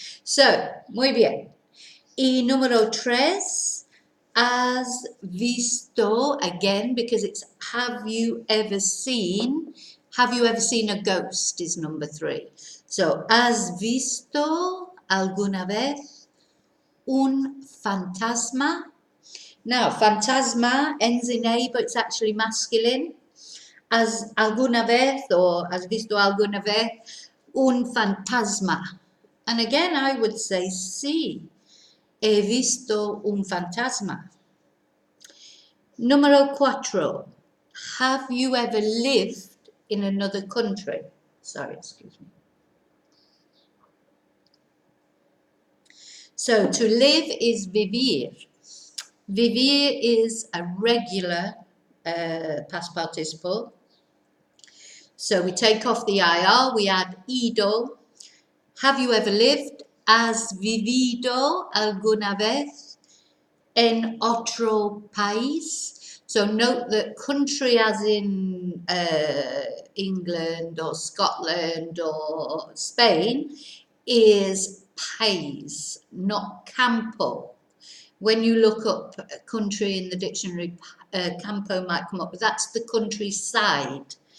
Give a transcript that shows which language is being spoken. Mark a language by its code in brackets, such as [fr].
[en] So, [es] muy bien. Y número tres, has visto, [en] again, because it's have you ever seen a ghost is number three. [es] So, has visto alguna vez un fantasma? [en] Now, fantasma ends in A, but it's actually masculine. [es] Has alguna vez, or has visto alguna vez un fantasma? [en] And again, I would say [es] sí, he visto un fantasma. Número cuatro, [en] have you ever lived in another country? Sorry, excuse me. So to live is vivir. Vivir is a regular past participle. So we take off the IR, we add ido. Have you ever lived? [es] ¿Has vivido alguna vez en otro país? [en] So note that country as in England or Scotland or Spain is país, not campo. When you look up country in the dictionary, campo might come up, but that's the countryside.